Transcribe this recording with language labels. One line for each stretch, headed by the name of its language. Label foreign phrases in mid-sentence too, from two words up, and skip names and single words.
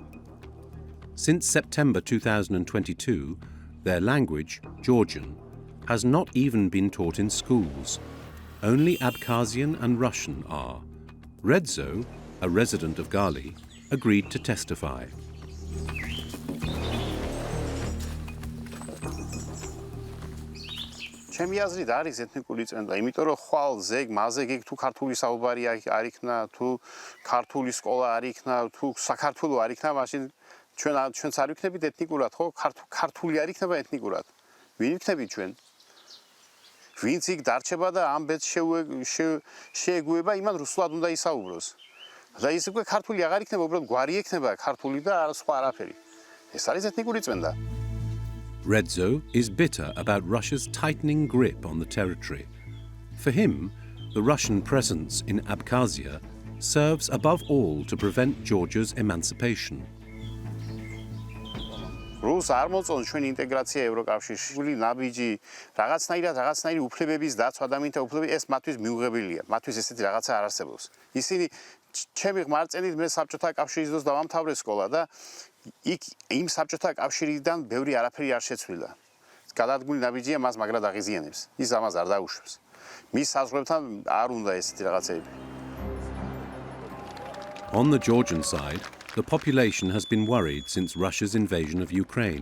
English: Since September 2022, their language, Georgian, has not even been taught in schools. Only Abkhazian and Russian are. Redzo, a resident of Gali, agreed to testify.
Georgian: ჩემი აზრით არის ეთნიკური წმენდა, იმიტომ რომ ხვალ ზეგ, მაზეგ თუ ქართული საუბარი არ იქნა, თუ ქართული სკოლა არ იქნა, თუ საქართველო არ იქნა, მაშინ ჩვენც არ ვიქნებით ეთნიკურად, ხო? ქართული არ იქნება ეთნიკურად. ვინ ვიქნებით ჩვენ? ვინც იქ დარჩება და ამ ბედს შეეგუება, იმან რუსულად უნდა ისაუბროს. და ის უკვე ქართული აღარ იქნება, უბრალოდ გვარი ექნება ქართული და სხვა არაფერი. ეს არის ეთნიკური წმენდა.
English: Redzo is bitter about Russia's tightening grip on the territory. For him, the Russian presence in Abkhazia serves above all to prevent Georgia's emancipation.
Georgian: რუს არ მოწონს ჩვენი ინტეგრაცია ევროკავშირში. გული ნაბიჯი, რაღაცნაირი უფლებების დაცვა ადამიანთა უფლებები ეს მათთვის მიუღებელია. მათთვის ესეთი რაღაცა არ არსებობს. ისინი ჩემი ღმერთწენით მე საბჭოთა კავშირის დროს დავამთავრე სკოლა და იქ იმ საბჭოთა კავშირიდან ბევრი არაფერი არ შეცვლილა. გადადგმული ნაბიჯია მას მაგრად აღიზიანებს. ის ამას არ დაუშვებს. მის საზღვრებთან არ უნდა ესეთი რაღაცები.
English: On the Georgian side, the population has been worried since Russia's invasion of Ukraine.